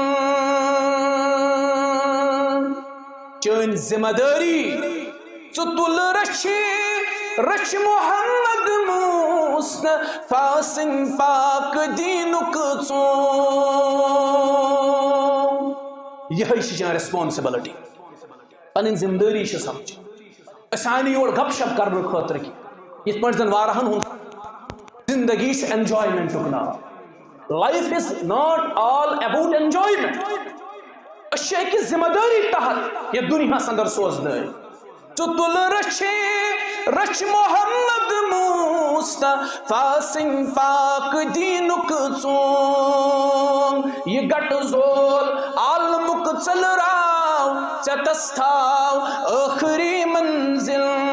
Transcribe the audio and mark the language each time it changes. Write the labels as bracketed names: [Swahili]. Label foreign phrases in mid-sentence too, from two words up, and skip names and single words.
[Kashmiri] چٲنۍ ذمہ دٲری ژٕ تُل رچھ محمد مصطفیٰ سٕنٛدۍ پاک دیٖنُک ژوٚم یہے چھِ چٲنۍ ریسپانسبلٹی پنٕنۍ ذمہ دٲری چھِ سمجھ أسۍ آے نہٕ یور گپ شپ کرنہٕ خٲطرٕ کینٛہہ یِتھ پٲٹھۍ زن واریاہن ہُنٛد زندگی چھُ انجوایمنٹُک ناو [English] life is not all about enjoyment [Kashmiri] أسۍ چھِ أکِس ذمہ دٲری تحت یتھ دُنیاہس اندر سوزنٲوۍ ژٕ تُل رچھ محمد مصطفیٰ سٕنٛدۍ پاک دیٖنُک ژوٚم یہِ گٹہٕ زول عالمُک ژٔلراو ژےٚ تھاو ٲخری منزل